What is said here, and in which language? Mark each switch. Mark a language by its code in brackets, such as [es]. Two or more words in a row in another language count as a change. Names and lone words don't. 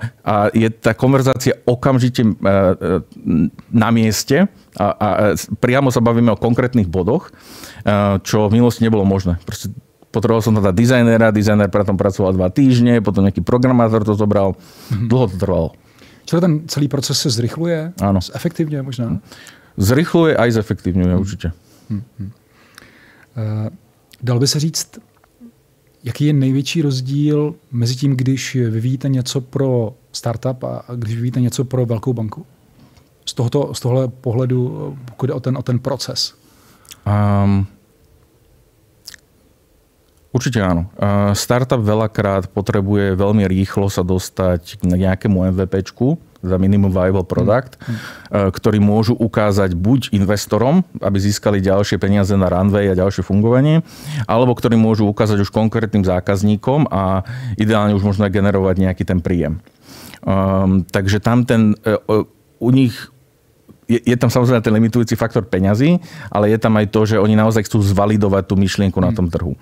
[sk] A je tá konverzácia okamžite na mieste a priamo sa bavíme o konkrétnych bodoch, čo v minulosti nebolo možné. Proste potreboval som teda dizajnéra, dizajnér preto pracoval 2 týždne, potom nejaký programátor to zobral. Dlho to trvalo. [cs] Čiže ten celý proces se zrychluje? [sk] Áno. [cs] Zefektivňuje možná? [sk] Zrychluje aj zefektivňuje určite. [cs] Dal by se říct, jaký je největší rozdíl mezi tím, když vyvíjíte něco pro startup a když vyvíjíte něco pro velkou banku? Z tohle pohledu, pokud je o ten proces. [sk] Určite áno. Startup veľakrát potrebuje veľmi rýchlo sa dostať k nejakému MVPčku, za [en] minimum viable product, [sk] ktorý môžu ukázať buď investorom, aby získali ďalšie peniaze na runway a ďalšie fungovanie, alebo ktorý môžu ukázať už konkrétnym zákazníkom a ideálne už možno generovať nejaký ten príjem. Takže tam u nich je tam samozrejme ten limitujúci faktor peňazí, ale je tam aj to, že oni naozaj chcú zvalidovať tú myšlienku na tom trhu.